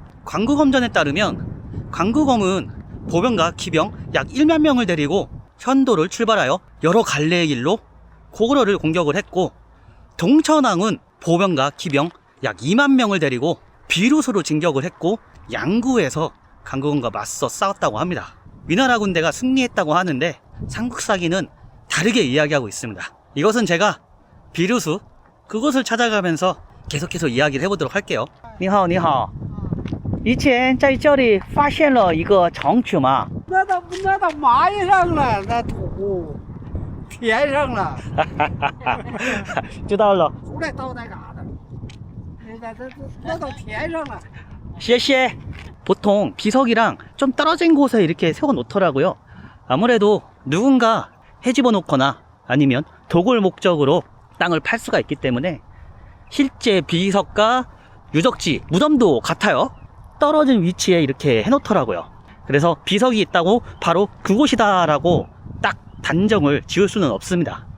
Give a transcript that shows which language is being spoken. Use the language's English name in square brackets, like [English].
[Korean] 광구검전에 따르면 광구검은 보병과 기병 약 1만 명을 데리고 현도를 출발하여 여러 갈래의 길로 고구려를 공격을 했고, 동천왕은 보병과 기병 약 2만 명을 데리고 비루수로 진격을 했고, 양구에서 강구검과 맞서 싸웠다고 합니다. 위나라 군대가 승리했다고 하는데 삼국사기는 다르게 이야기하고 있습니다. 이것은 제가 비루수 그것을 찾아가면서 계속해서 이야기를 해보도록 할게요. [Chinese] 你好,你好. 以前在这里发现了一个城址吗? 那到马上了，那土填上了，知道了。出来到那嘎达，那都填上了。谢谢. [Korean] 보통 비석이랑 좀 떨어진 곳에 이렇게 세워 놓더라고요. 아무래도 누군가 해집어 놓거나 아니면 도굴 목적으로 땅을 팔 수가 있기 때문에 실제 비석과 유적지, 무덤도 같아요. 떨어진 위치에 이렇게 해놓더라고요. 그래서 비석이 있다고 바로 그곳이다 라고 딱 단정을 지을 수는 없습니다.